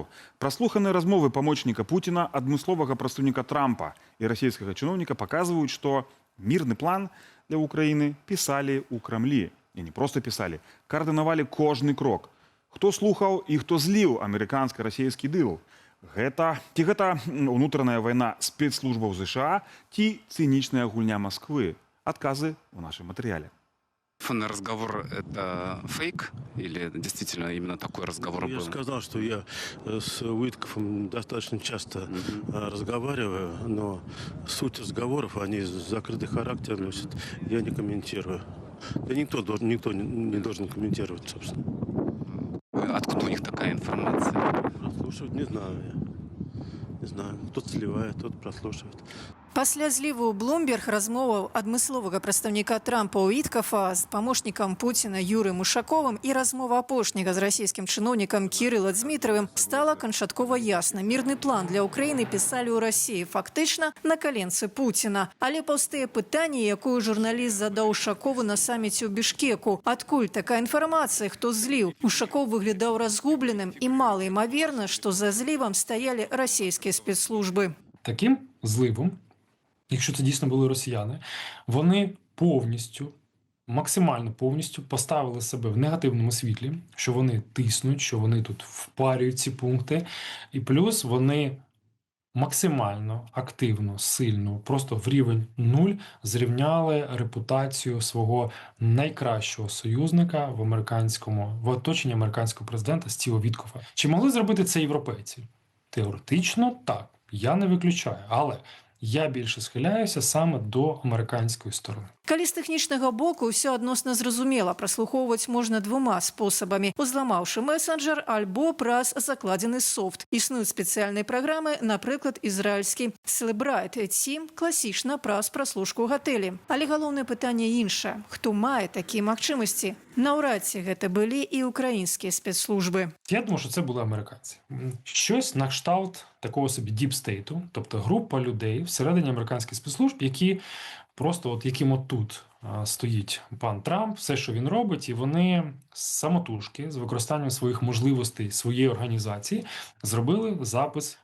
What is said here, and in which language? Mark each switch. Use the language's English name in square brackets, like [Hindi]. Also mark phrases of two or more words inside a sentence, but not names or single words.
[Belarusian] Праслуханыя размовы памочніка Пуціна, адмысловага прадстаўніка Трампа і расійскага чыноўніка паказваюць, што мірны план для Украіны пісалі ў Крамлі. І не проста пісалі, каардынавалі кожны крок. Хто слухаў і хто зліў амерыканска-расійскі дыл? Ці гэта ўнутраная вайна спецслужбаў ЗША, ці цынічная гульня Масквы? Адказы ў нашым матэрыяле. [Russian] Телефонный разговор – это фейк или действительно именно такой разговор Я был? сказал, что я с Уиткофом достаточно часто разговариваю, но суть разговоров, они закрытый характер носят, я не комментирую. Да никто не должен комментировать, собственно. Откуда у них такая информация? Прослушивать не знаю я. Не знаю, кто-то сливает, кто-то прослушивает. [Belarusian] Пасля зліву Блумберг размоваў адмысловага прадстаўніка Трампа Уіткафа з памочнікам Пуціна Юрыем Ушаковым і размова апошняга з расійскім чыноўнікам Кірыла Дзмітравым стала канчаткова ясна. Мірны план для Ўкраіны пісалі ў Расіі фактычна на каленцы Пуціна. Але паўстае пытанне, якую журналіст задаў Ушакову на саміце ў Бішкеку. Адкуль такая інфармацыя, хто зліў? Ушаков выглядаў разгубленым і малаімаверна, што за злівам стаялі расійскія спецслужбы. [Ukrainian] Таким зливом, якщо це дійсно були росіяни, вони максимально повністю поставили себе в негативному світлі, що вони тиснуть, що вони тут впарюють ці пункти. І плюс вони максимально активно, сильно, просто в рівень 0 зрівняли репутацію свого найкращого союзника в оточенні американського президента Стіва Віткофа. Чи могли зробити це європейці? Теоретично так. Я не виключаю, але я більше схиляюся саме до американської сторони. [Belarusian] Калі з тэхнічнага боку ўсё адносна зразумела, праслухоўваць можна двума спосабамі: узламаўшы месенджер альбо праз закладзены софт. Існуюць спецыяльныя праграмы, напрыклад, ізраільскі Celebrite ці класічна праз праслушку ў гатэлі. Але галоўнае пытанне іншае: хто мае такія магчымасці? Наўрад ці гэта былі і украінскія спецслужбы. [Ukrainian] Я думаю, що це були американці. Щось на кшталт такого собі діпстейту, тобто група людей всередині американських спецслужб, які просто яким отут стоїть пан Трамп, все, що він робить, і вони самотужки, з використанням своїх можливостей, своєї організації, зробили запис.